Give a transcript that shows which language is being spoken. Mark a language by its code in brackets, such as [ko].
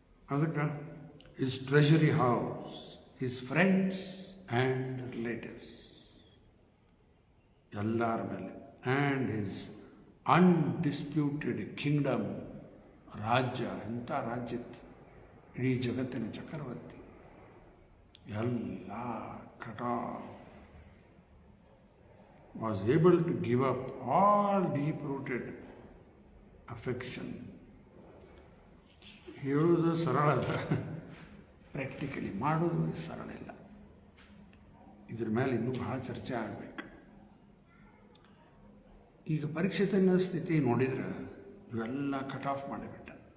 [en] ಅದಕ್ಕೆ his treasury house, his friends and relatives, [kn] ಎಲ್ಲರ ಮೇಲೆ. [en] And his undisputed kingdom, ರಾಜ್ಯ. [kn] ಎಂಥ ರಾಜ್ಯತ್ತು, ಇಡೀ ಜಗತ್ತಿನ ಚಕ್ರವರ್ತಿ. ಎಲ್ಲ ಕಟ [en] was able to give up all deep-rooted affection. [kn] ಹೇಳೋದು ಸರಳ ಅದ, ಪ್ರಾಕ್ಟಿಕಲಿ ಮಾಡೋದು ಸರಳ ಇಲ್ಲ. ಇದ್ರ ಮೇಲೆ ಇನ್ನೂ ಬಹಳ ಚರ್ಚೆ ಆಗಬೇಕು. ಈಗ ಪರೀಕ್ಷಿತನ ಸ್ಥಿತಿ ನೋಡಿದ್ರೆ ಇವೆಲ್ಲ ಕಟ್ ಆಫ್ ಮಾಡಿಬಿಟ್ಟ.